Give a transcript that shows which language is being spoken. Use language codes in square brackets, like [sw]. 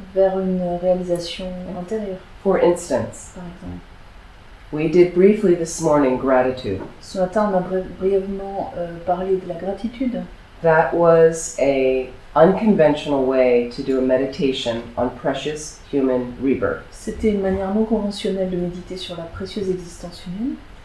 [fr] vers une réalisation intérieure, [en] For instance, [fr] par exemple. [en] we did briefly this morning gratitude. [fr] Ce matin, on a brièvement parlé de la gratitude. [en] That was a unconventional way to do a meditation on precious human rebirth. [fr] C'était une manière non conventionnelle de méditer sur la précieuse existence humaine.